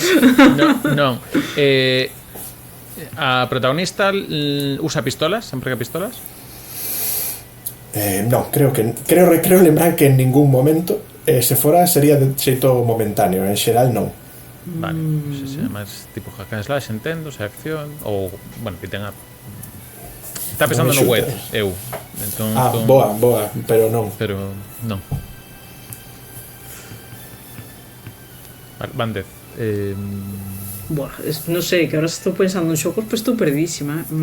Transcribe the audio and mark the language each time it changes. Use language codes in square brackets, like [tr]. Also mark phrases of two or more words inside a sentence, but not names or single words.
[gl] Non. A protagonista usa pistolas, sempre que pistolas. No, creo lembrar que en ningún momento se fora sería de xeito momentáneo, en xeral non. Vale, pues ese é máis tipo hack and slash, entendo, se acción ou, bueno, que tenga. Está pensando no web, eu. Entón, boa, pero non. Pero non. Vale, van 10. Buah, non sei, que ahora estou pensando en xogos, pues estou perdísima.